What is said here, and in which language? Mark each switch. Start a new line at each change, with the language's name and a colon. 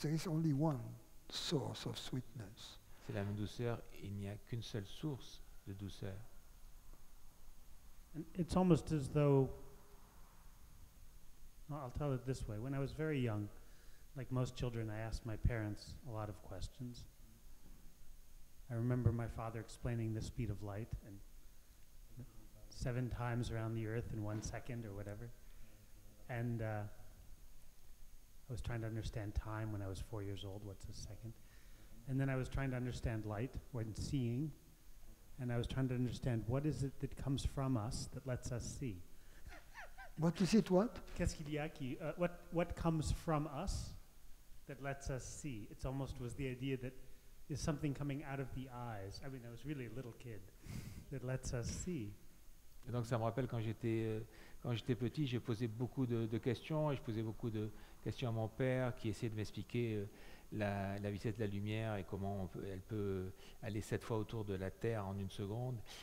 English: There is only one source of sweetness.
French: C'est la même douceur, il n'y a qu'une seule source de douceur.
English: And it's almost as though, well, I'll tell it this way. When I was very young, like most children, I asked my parents a lot of questions. I remember my father explaining the speed of light and 7 times around the earth in 1 second or whatever. And I was trying to understand time when I was 4 years old. What's a second? And then I was trying to understand light when seeing. And I was trying to understand what is it that comes from us that lets us see. What is it, what?
French: Qu'est-ce qu'il y a qui,
English: what comes from us that lets us see? It's almost was the idea that there's something coming out of the eyes. I mean, I was really a little kid that lets us see.
French: Et donc ça me rappelle quand j'étais petit, j'ai posé beaucoup de questions et je posais beaucoup de questions à mon père qui essayait de m'expliquer la vitesse de la lumière et comment elle peut aller 7 fois autour de la Terre en 1 seconde.